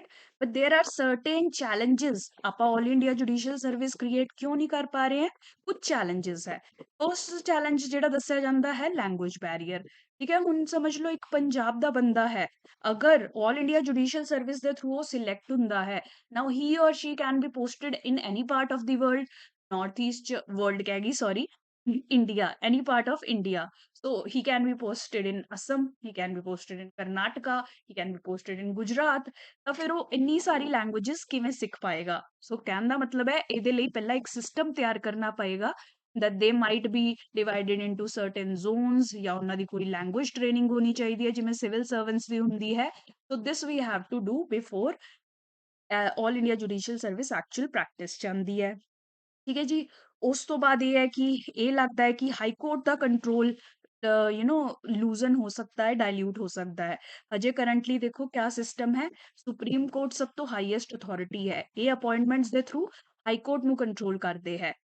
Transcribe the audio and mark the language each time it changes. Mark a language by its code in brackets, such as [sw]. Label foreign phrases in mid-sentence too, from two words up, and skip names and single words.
[en] But there are certain challenges. [pa] ਆਪਾਂ ਆਲ ਇੰਡੀਆ ਜੁਡੀਸ਼ੀਅਲ ਸਰਵਿਸ ਕ੍ਰੀਏਟ ਕਿਉਂ ਨਹੀਂ ਕਰ ਪਾ ਰਹੇ ਹਾਂ? ਕੁਝ ਚੈਲੰਜਸ ਹੈ। ਉਸ ਚੈਲੰਜ ਜਿਹੜਾ ਦੱਸਿਆ ਜਾਂਦਾ ਹੈ [en] language barrier. [pa] ਠੀਕ ਹੈ, ਹੁਣ ਸਮਝ ਲਓ ਇੱਕ ਪੰਜਾਬ ਦਾ ਬੰਦਾ ਹੈ, ਅਗਰ ਆਲ ਇੰਡੀਆ ਜੁਡੀਸ਼ੀਅਲ ਸਰਵਿਸ ਦੇ ਥਰੂ ਉਹ ਸਿਲੈਕਟ ਹੁੰਦਾ ਹੈ, [en] now he or she can be posted in any part of the world, northeast world [pa] ਕਹਿ ਗਈ [en] sorry, India, any part of India. So he can be posted in Assam, he can be posted in Karnataka, he can be posted in Gujarat। [pa] ਤਾਂ ਫਿਰ ਉਹ ਇੰਨੀ ਸਾਰੀ ਲੈਂਗੁਏਜਸ ਕਿਵੇਂ ਸਿੱਖ ਪਾਏਗਾ? ਸੋ ਕਹਿਣ ਦਾ ਮਤਲਬ ਹੈ ਇਹਦੇ ਲਈ ਪਹਿਲਾਂ ਇੱਕ ਸਿਸਟਮ ਤਿਆਰ ਕਰਨਾ ਪਏਗਾ [en] that they might be divided into certain zones, [pa] ਜਾਂ ਉਹਨਾਂ ਦੀ ਕੋਈ [en] language training [pa] ਹੋਣੀ ਚਾਹੀਦੀ ਹੈ ਜਿਵੇਂ [en] civil servants [pa] ਦੀ ਹੁੰਦੀ ਹੈ। [en] so this we have to do before ਆਲ ਇੰਡੀਆ ਜੁਡੀਸ਼ੀਅਲ ਸਰਵਿਸ actual practice [pa] ਚਾਹੁੰਦੀ ਹੈ। ਠੀਕ ਹੈ ਜੀ। ਉਸ ਤੋਂ ਬਾਅਦ ਇਹ ਹੈ ਕਿ ਇਹ ਲੱਗਦਾ ਹੈ ਕਿ ਹਾਈ ਕੋਰਟ ਦਾ ਕੰਟਰੋਲ ਲੂਜ਼ਨ ਹੋ ਸਕਦਾ ਹੈ, ਡਾਇਲਿਊਟ ਹੋ ਸਕਦਾ ਹੈ। ਹਜੇ ਕਰੰਟਲੀ ਦੇਖੋ ਕਿਆ ਸਿਸਟਮ ਹੈ, ਸੁਪਰੀਮ ਕੋਰਟ ਸਭ ਤੋਂ [en] highest authority [pa] ਹੈ, ਇਹ ਅਪਾਇੰਟਮੈਂਟਸ ਦੇ ਥਰੂ ਹਾਈ ਕੋਰਟ ਨੂੰ ਕੰਟਰੋਲ ਕਰਦੇ ਹੈ।